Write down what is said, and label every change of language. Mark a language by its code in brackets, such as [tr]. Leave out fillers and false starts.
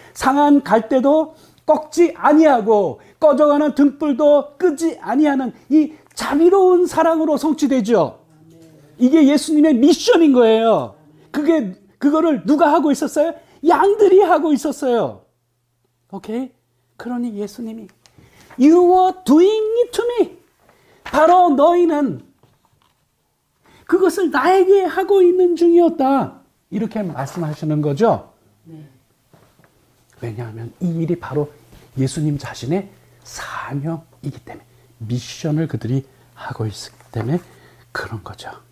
[ko] 상한 갈대도 꺾지 아니하고 꺼져가는 등불도 끄지 아니하는 이 자비로운 사랑으로 성취되죠. 이게 예수님의 미션인 거예요. 그거를 누가 하고 있었어요? 양들이 하고 있었어요. 오케이? 그러니 예수님이 [en] You were doing it to me. [ko] 바로 너희는 그것을 나에게 하고 있는 중이었다. 이렇게 말씀하시는 거죠. 네. 왜냐하면 이 일이 바로 예수님 자신의 사명이기 때문에, 미션을 그들이 하고 있기 때문에 그런 거죠.